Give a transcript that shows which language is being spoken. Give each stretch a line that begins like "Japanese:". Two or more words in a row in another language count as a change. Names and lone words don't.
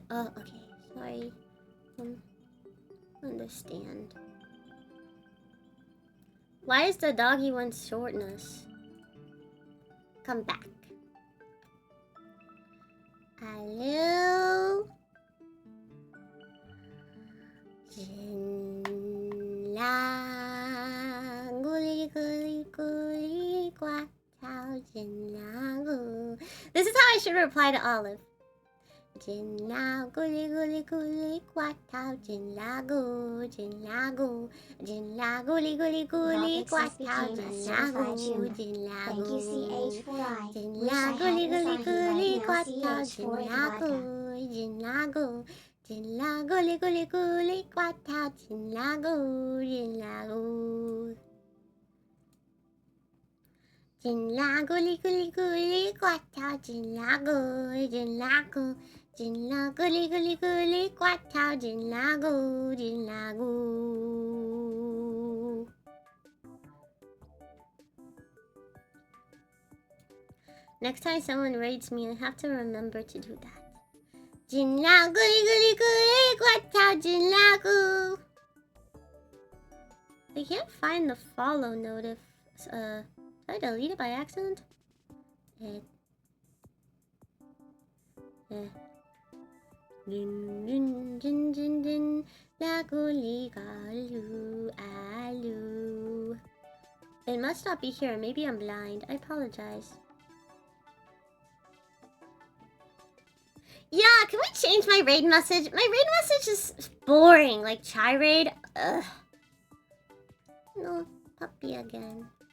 English: Oh, okay. Sorry. Understand. Why is the doggy one shortness? Come back. Hello? Jinlang guli guli guli guat tao jinlang. This is how I should reply to Olive. gully gully gully quatao, gin lago, gin lago, gin lago, gully gully gully quatao, gin lago, gin lago. Thank you, CH4I. Gin Wish I lago, had gully this gully on here gully right now, quatao, gin CH4I lago, vodka. gin lago, gin lago, gully gully gully quatao, gin lago, gin lago. Gin lago, gully gully gully quatao, gin lago, gin lago. Gin lago, gully gully gully quatao, gin lago, gin lago. Next time someone raids me, I have to remember to do that. Gin lago, gully gully gully quatao, gin lago. I can't find the follow notif. Did I delete it by accident? Din din din din din lago ligalu alu. It must not be here. Maybe I'm blind. I apologize. Yeah, can we change my raid message? My raid message is boring. Like chai raid. Ugh. No, puppy again.